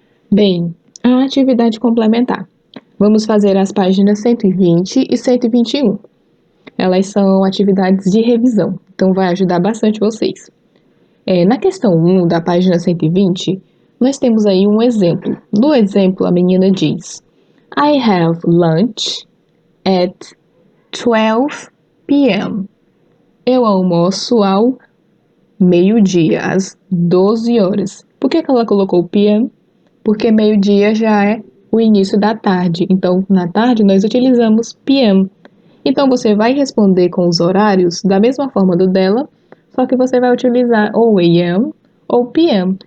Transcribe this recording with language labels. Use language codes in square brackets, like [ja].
[pt] Bem, a atividade complementar. Vamos fazer as páginas 120 e 121. Elas são atividades de revisão, então vai ajudar bastante vocês. Na questão 1 da página 120, nós temos aí um exemplo. No exemplo, a menina diz: [en] I have lunch at 12 p.m. [pt] Eu almoço ao meio-dia, às 12 horas. Por que ela colocou p.m.? Porque meio-dia já é o início da tarde. Então, na tarde, nós utilizamos p.m. Então, você vai responder com os horários da mesma forma do dela, só que você vai utilizar ou AM ou PM.